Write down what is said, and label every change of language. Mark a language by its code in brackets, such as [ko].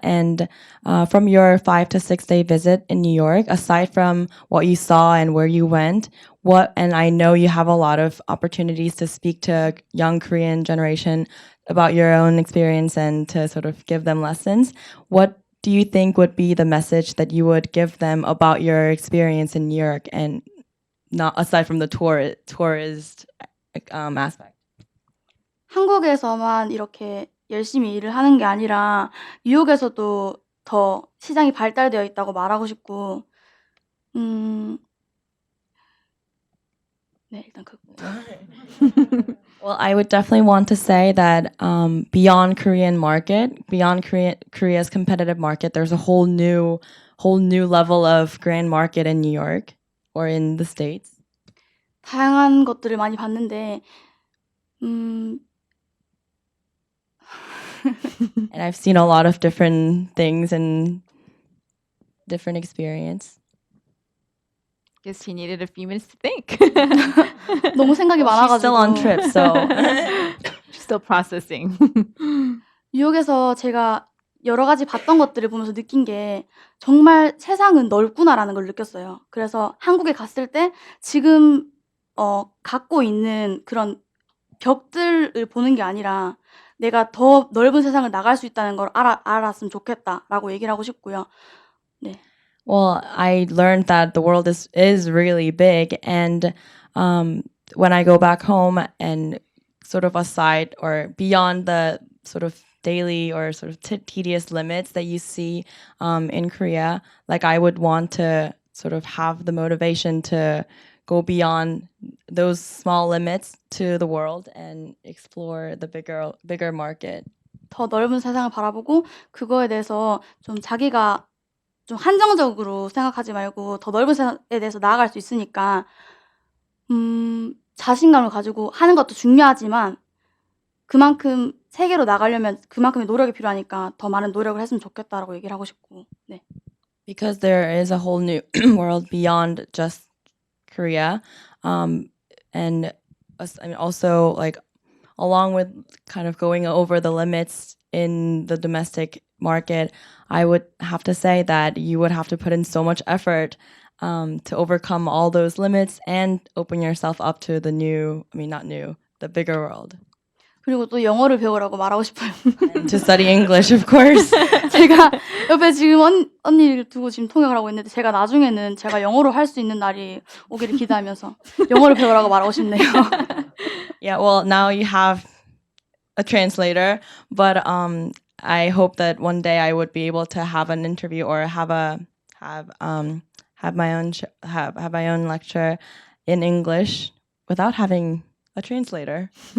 [en] And from your 5 to 6 day visit in New York, aside from what you saw and where you went, and I know you have a lot of opportunities to speak to young Korean generation about your own experience and to sort of give them lessons. What do you think would be the message that you would give them about your experience in New York, and not aside from the tourist aspect? [ko] 한국에서만 이렇게 열심히 일을 하는 게 아니라 뉴욕에서도 더 시장이 발달되어 있다고 말하고 싶고 네, 일단 [en] Well, I would definitely want to say that beyond Korea's competitive market, there's a whole new level of grand market in New York or in the States. [ko] 다양한 것들을 많이 봤는데 [en] And I've seen a lot of different things and different experience. Guess he needed a few minutes to think. [ko] 너무 생각이 [en] Well, she's still on [ko] 많아가지고 [en] trip, so Still processing. [ko] 뉴욕에서 제가 여러 가지 봤던 것들을 보면서 느낀 게 정말 세상은 넓구나라는 걸 느꼈어요. 그래서 한국에 갔을 때 지금 갖고 있는 그런 벽들을 보는 게 아니라 내가 더 넓은 세상을 나갈 수 있다는 걸 알았으면 좋겠다라고 얘기를 하고 싶고요. 네. [en] Well, I learned that the world is really big, and when I go back home and sort of aside or beyond the sort of daily or sort of tedious limits that you see in Korea, like I would want to sort of have the motivation to go beyond those small limits to the world and explore the bigger market. [ko] 더 넓은 세상을 바라보고 그거에 대해서 좀 자기가 좀 한정적으로 생각하지 말고 더 넓은 세상에 대해서 나아갈 수 있으니까 자신감을 가지고 하는 것도 중요하지만 그만큼 세계로 나가려면 그만큼의 노력이 필요하니까 더 많은 노력을 했으면 좋겠다라고 얘기를 하고 싶고. 네. [en] Because there is a whole new world beyond just Korea, and I mean also like along with kind of going over the limits in the domestic market, I would have to say that you would have to put in so much effort to overcome all those limits and open yourself up to the the bigger world. [ko] 그리고 또 영어를 배우라고 말하고 싶어요. [en] And to study English, of course. [ko] 제가 옆에 지금 언니를 두고 지금 통역을 하고 있는데 제가 나중에는 제가 영어로 할 수 있는 날이 오기를 기대하면서 영어를 배우라고 말하고 싶네요. [en] Yeah, well, now you have a translator, but I hope that one day I would be able to have an interview or have my own lecture in English without having a translator.